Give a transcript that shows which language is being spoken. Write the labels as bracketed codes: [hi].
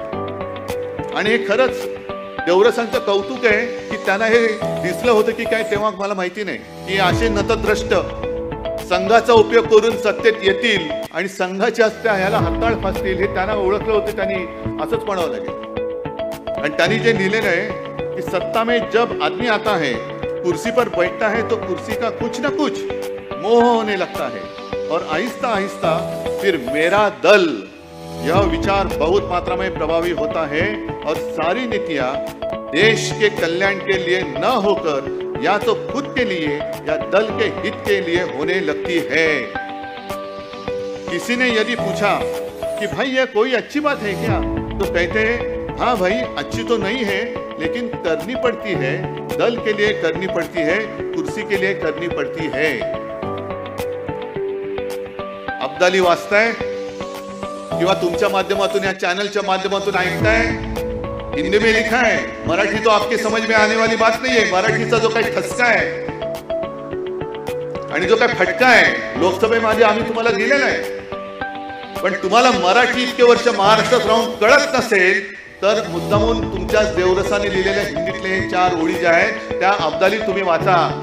[mr] आणि हे खरंच देवरसांचं कौतुक आहे की त्यांना हे दिसलं होतं की काय तेव्हा मला माहिती नाही की असे नतद्रष्ट संघाचा उपयोग करून सत्तेत येतील आणि संघाच्या हस्ते ह्याला हरताळ फासतील, हे त्यांना ओळखलं होतं. त्यांनी असंच म्हणावं लागेल. आणि त्यांनी जे लिहिलेलं आहे कि [hi] सत्ता में जब आदमी आता है, कुर्सी पर बैठता है, तो कुर्सी का कुछ न कुछ मोह होने लगता है, और आहिस्ता आहिस्ता फिर मेरा दल, यह विचार बहुत मात्रा में प्रभावी होता है, और सारी नीतियां देश के कल्याण के लिए न होकर या तो खुद के लिए या दल के हित के लिए होने लगती है. किसी ने यदि पूछा कि भाई यह कोई अच्छी बात है क्या, तो कहते हैं हाँ भाई, अच्छी तो नहीं है लेकिन करनी पड़ती है. दल के लिए करनी पड़ती है, कुर्सी के लिए करनी पड़ती है. [mr] अब्दाली वाचताय किंवा तुमच्या माध्यमातून या चॅनलच्या माध्यमातून ऐकताय, [hi] हिंदी में लिखा है. मराठी तो आपके समझ में आने वाली बात नहीं है. [mr] मराठीचा जो काही ठसका आहे आणि जो काही फटका आहे लोकसभेमध्ये आम्ही तुम्हाला दिलेला आहे. पण तुम्हाला मराठी इतके वर्ष महाराष्ट्रात राहून कळत नसेल तर मुद्दामून तुमच्याच देवरसाने लिहिलेल्या हिंदीतले हे 4 ओळी ज्या आहेत त्या अब्दाली तुम्ही वाचा.